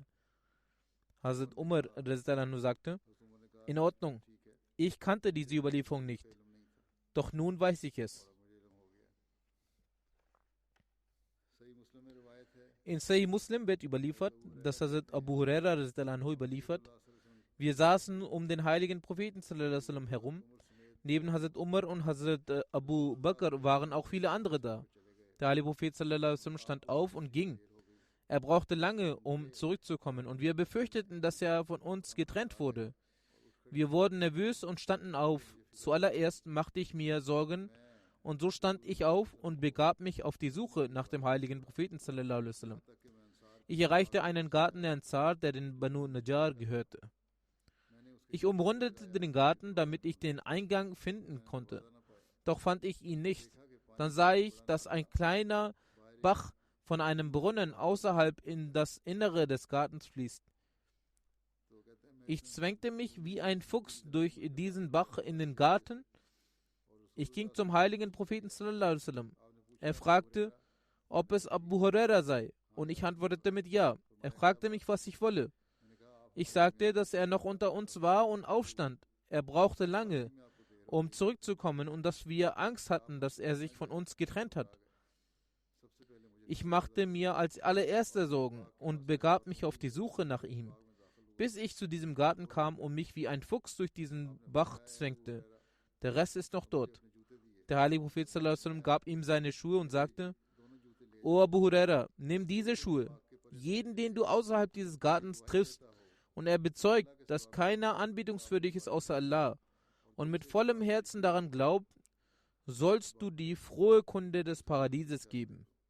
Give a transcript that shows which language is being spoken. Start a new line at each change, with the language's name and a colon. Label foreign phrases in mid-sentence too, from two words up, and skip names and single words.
German: Hazrat Umar sagte: In Ordnung, ich kannte diese Überlieferung nicht, doch nun weiß ich es. In Sahih Muslim wird überliefert, dass Hazrat Abu Huraira überliefert: Wir saßen um den heiligen Propheten
Arabic: صلى الله عليه وسلم
German: herum. Neben Hazrat Umar und Hazrat Abu Bakr waren auch viele andere da. Der heilige Prophet
Arabic: صلى الله عليه وسلم
German: stand auf und ging. Er brauchte lange, um zurückzukommen, und wir befürchteten, dass er von uns getrennt wurde. Wir wurden nervös und standen auf. Zuallererst machte ich mir Sorgen, und so stand ich auf und begab mich auf die Suche nach dem heiligen Propheten
Arabic: صلى الله عليه وسلم.
German: Ich erreichte einen Garten der Ansar, der den Banu Najjar gehörte. Ich umrundete den Garten, damit ich den Eingang finden konnte. Doch fand ich ihn nicht. Dann sah ich, dass ein kleiner Bach von einem Brunnen außerhalb in das Innere des Gartens fließt. Ich zwängte mich wie ein Fuchs durch diesen Bach in den Garten. Ich ging zum heiligen Propheten
Arabic: صلى الله عليه وسلم.
German: Er fragte, ob es Abu Huraira sei, und ich antwortete mit Ja. Er fragte mich, was ich wolle. Ich sagte, dass er noch unter uns war und aufstand. Er brauchte lange, um zurückzukommen, und dass wir Angst hatten, dass er sich von uns getrennt hat. Ich machte mir als allererster Sorgen und begab mich auf die Suche nach ihm, bis ich zu diesem Garten kam und mich wie ein Fuchs durch diesen Bach zwängte. Der Rest ist noch dort. Der heilige Prophet
Arabic: صلى الله عليه وسلم
German: gab ihm seine Schuhe und sagte: O Abu Huraira, nimm diese Schuhe. Jeden, den du außerhalb dieses Gartens triffst, und er bezeugt, dass keiner anbetungswürdig ist außer Allah, und mit vollem Herzen daran glaubt, sollst du die frohe Kunde des Paradieses geben.